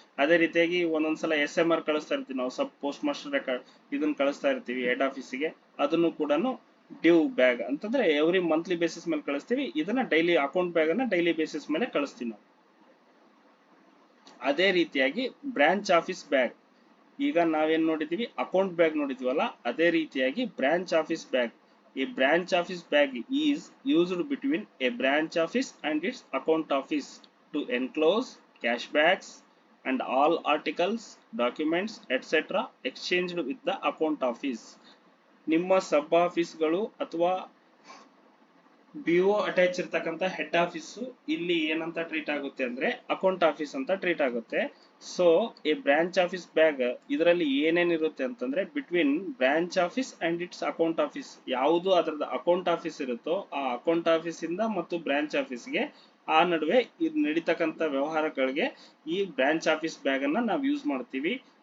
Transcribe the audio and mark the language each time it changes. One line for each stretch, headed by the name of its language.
Kannada: ಅದೇ ರೀತಿಯಾಗಿ ಒಂದೊಂದ್ಸಲ SMR ಕಳಿಸ್ತಾ ಇರ್ತೀವಿ ನಾವು, ಸಬ್ ಪೋಸ್ಟ್ ಮಾಸ್ಟರ್ ರೆಕಾರ್ಡ್ ಇದನ್ನ ಕಳಿಸ್ತಾ ಇರ್ತೀವಿ ಹೆಡ್ ಆಫೀಸಿಗೆ, ಅದನ್ನು ಕೂಡ ಡ್ಯೂ ಬ್ಯಾಗ್ ಅಂತಂದ್ರೆ ಎವ್ರಿ ಮಂತ್ಲಿ ಬೇಸಿಸ್ ಮೇಲೆ ಕಳಿಸ್ತೀವಿ. ಇದನ್ನ ಡೈಲಿ ಅಕೌಂಟ್ ಬ್ಯಾಗ್ ಅನ್ನ ಡೈಲಿ ಬೇಸಿಸ್ ಮೇಲೆ ಕಳಿಸ್ತೀವಿ ನಾವು. ಅದೇ ರೀತಿಯಾಗಿ ಬ್ರಾಂಚ್ ಆಫೀಸ್ ಬ್ಯಾಗ್, ಈಗ ನಾವೇನ್ ನೋಡಿದೀವಿ ಅಕೌಂಟ್ ಬ್ಯಾಗ್ ನೋಡಿದೀವಲ್ಲ, ಅದೇ ರೀತಿಯಾಗಿ branch office bag.
English: A branch office bag is used between a branch office and its account office to enclose cash bags and all articles, documents, etc. exchanged with the account office.
Kannada: ನಿಮ್ಮ ಸಬ್ ಆಫೀಸ್ಗಳು ಅಥವಾ BO attach ಇರ್ತಕ್ಕಂಥ head office ಇಲ್ಲಿ ಏನಂತ treat ಆಗುತ್ತೆ ಅಂದ್ರೆ account office ಅಂತ treat ಆಗುತ್ತೆ. So A branch office bag ಇದರಲ್ಲಿ ಏನೇನಿರುತ್ತೆ ಅಂತಂದ್ರೆ
English: between branch office and its account office,
Kannada: ಯಾವುದು ಅದರದ ಅಕೌಂಟ್ ಆಫೀಸ್ ಇರುತ್ತೋ ಆ ಅಕೌಂಟ್ ಆಫೀಸ್ ಇಂದ ಮತ್ತು ಬ್ರಾಂಚ್ ಆಫೀಸ್ಗೆ ಆ ನಡುವೆ ಇದು ನಡೀತಕ್ಕಂಥ ವ್ಯವಹಾರಗಳಿಗೆ ಈ ಬ್ರಾಂಚ್ ಆಫೀಸ್ ಬ್ಯಾಗ್ ಅನ್ನ ನಾವು ಯೂಸ್ ಮಾಡ್ತೀವಿ.